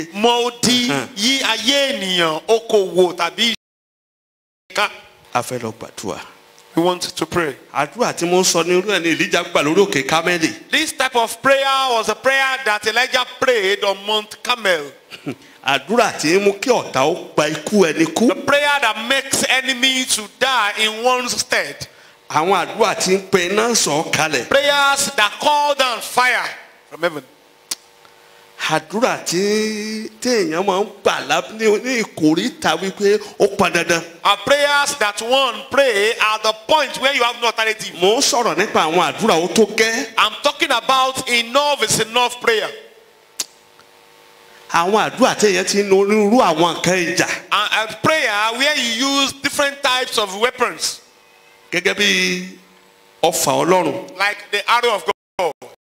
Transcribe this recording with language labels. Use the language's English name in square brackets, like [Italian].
[Yoruba] mọ́ọ́dí yí ayé ènìyàn okòwò tàbí ìṣèkà. a fẹ́ lọ gbàdúrà. [English] We want to pray. [Yoruba] àdúrà tí mo ń sọ ní irú ẹ̀ ní Èlíjà gbà lórí òkè Kámẹ́lì. [English] This type of prayer was a prayer that Elijah prayed on Mount Carmel. [Yoruba] àdúrà tí ń mú kí ọ̀tá ó gba ikú ẹni kú. [English] The prayer that makes enemy to die in one's stead. [Yoruba] àwọn àdúrà tí ń pe iná sọ̀ kalẹ̀. [English] Prayers that call down fire from heaven. [Yoruba] àdúrà tí téèyàn máa ń gbà ní ìkórìtà wípé ó pọn dandan. [English] Are prayers that one pray at the point where you have no alternative. [Yoruba] mo ń sọ̀rọ̀ nípa àwọn àdúrà ó tó gẹ́. [English] I'm talking about enough is enough prayer. [Yoruba] àwọn àdúrà téèyàn ti ń lo onírúurú àwọn nǹkan ìjà. [English] And prayer where you use different types of weapons. [Yoruba] gẹ́gẹ́ bí ọfà Ọlọ́run. [English] Like the arrow of God.